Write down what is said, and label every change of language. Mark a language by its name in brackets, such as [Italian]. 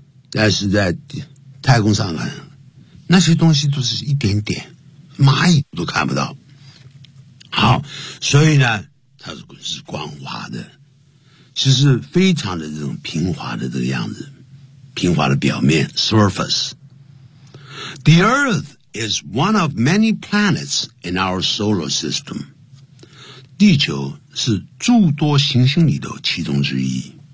[Chinese] 但是在太空上看那些东西都是一点点，蚂蚁都看不到。好，所以呢它是光滑的，其实非常的这种平滑的这个样子，平滑的表面 surface。 [English] The earthis one of many planets in our solar system. [Chinese] 地球是诸多行星里头其中之一。